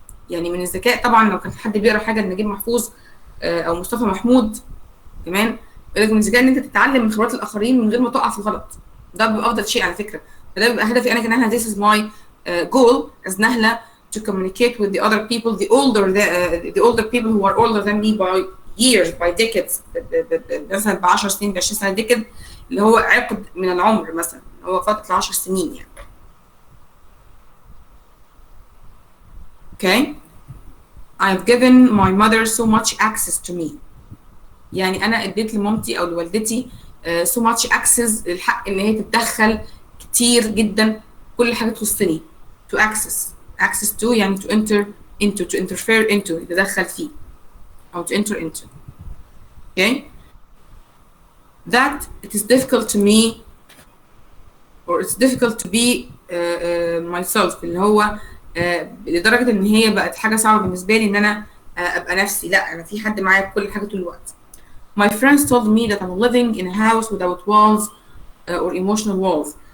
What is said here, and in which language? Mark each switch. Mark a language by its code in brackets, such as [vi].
[ar] يعني من الذكاء طبعا لو كان حد بيقرا حاجه لنجيب محفوظ او مصطفى محمود كمان، يقول لك من الذكاء ان انت تتعلم من خبرات الاخرين من غير ما تقع في الغلط. ده بيبقى افضل شيء على فكره. فده بيبقى هدفي انا كنهله. [en] this is my goal as نهله to communicate with the other people, the older people who are older than me by years, by decades. [ar] مثلا ب 10 سنين ب 20 سنه decade اللي هو عقد من العمر مثلا، هو فتره 10 سنين يعني. [en] okay. I've given my mother so much access to me. [ar] يعني انا اديت لمامتي او لوالدتي [en] so much access، [ar] الحق ان هي تتدخل كتير جدا كل حاجه تخصني. [en] to access to [ar] يعني [en] to enter into, to interfere into، [ar] يتدخل فيه او [en] to enter into. okay. that it is difficult to me or it's difficult to be myself، [ar] اللي هو لدرجه ان هي بقت حاجه صعبه بالنسبه لي ان انا ابقى نفسي. لا، انا في حد معايا بكل حاجه طول الوقت. [en] My friends told me that I'm living in a house without walls or emotional walls.